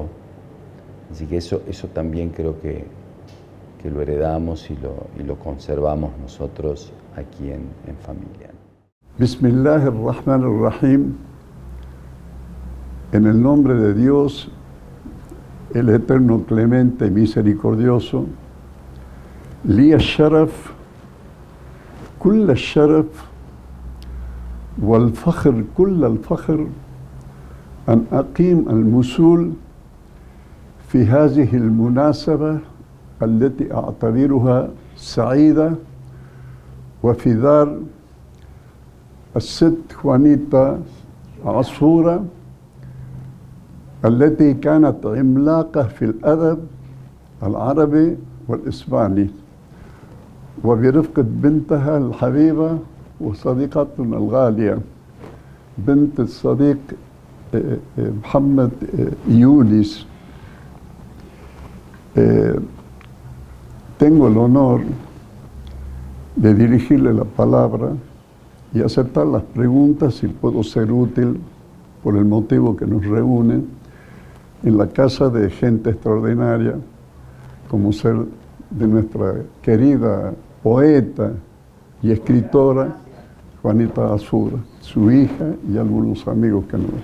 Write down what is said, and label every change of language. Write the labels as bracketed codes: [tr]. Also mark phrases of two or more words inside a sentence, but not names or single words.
[es] Así que eso también creo que lo heredamos y lo conservamos nosotros aquí en familia. [ar] بسم الله الرحمن الرحيم. [es] En el nombre de Dios, el Eterno Clemente y Misericordioso, [ar] لي الشرف، كل الشرف, والفخر كل الفخر، أن أقيم المثول في هذه المناسبة التي أعتبرها سعيدة وفي دار الست خوانيتا عصفورة التي كانت عملاقة في الأدب العربي والإسباني وبرفقة بنتها الحبيبة وصديقتنا الغالية بنت الصديق محمد يونس. [es] Tengo el honor de dirigirle la palabra y aceptar las preguntas si puedo ser útil por el motivo que nos reúne en la casa de gente extraordinaria, como ser de nuestra querida poeta y escritora Juanita Azura, su hija y algunos amigos que nos...